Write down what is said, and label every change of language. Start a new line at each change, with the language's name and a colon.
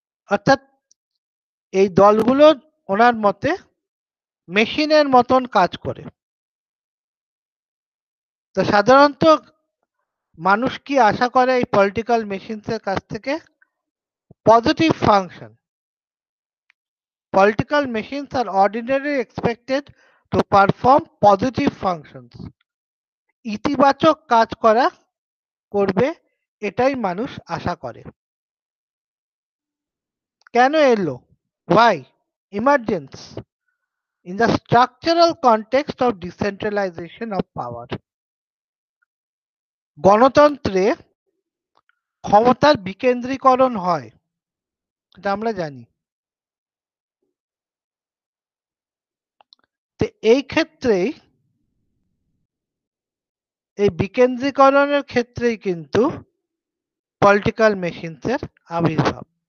Bangla: অর্থাৎ এই দলগুলো ওনার মতে মেশিনের মতন কাজ করে। তো সাধারণত মানুষ কি আশা করে এই পলিটিক্যাল মেশিনস এর কাছ থেকে? Positive function.
English: Political machines are ordinarily expected to perform positive functions.
Bangla: ইতিবাচক কাজ করবে, এটাই মানুষ আশা করে। কেন এলো?
English: Why? Emergence in the structural context of decentralization of power.
Bangla: গণতন্ত্রে ক্ষমতার বিকেন্দ্রীকরণ হয়, এটা আমরা জানি। তো এই ক্ষেত্রেই, এই বিকেন্দ্রীকরণের ক্ষেত্রেই কিন্তু পলিটিক্যাল মেশিনস এর আবির্ভাব।